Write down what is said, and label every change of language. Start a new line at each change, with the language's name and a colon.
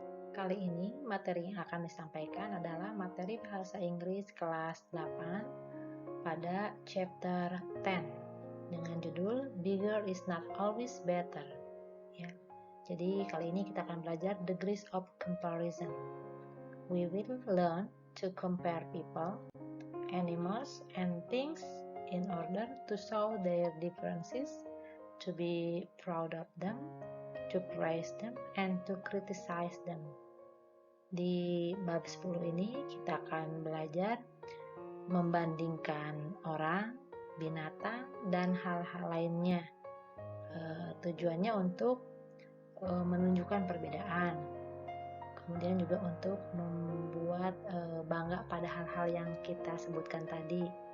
Indonesian: Kali ini materi yang akan disampaikan adalah materi bahasa Inggris kelas 8 pada chapter 10 dengan judul Bigger is not always better. Ya. Jadi kali ini kita akan belajar degrees of comparison.
English: We will learn to compare people, animals, and things in order to show their differences, to be proud of them, to praise them, and to criticize them.
Indonesian: Di bab 10 ini kita akan belajar membandingkan orang, binatang, dan hal-hal lainnya. Tujuannya untuk menunjukkan perbedaan, kemudian juga untuk membuat bangga pada hal-hal yang kita sebutkan tadi.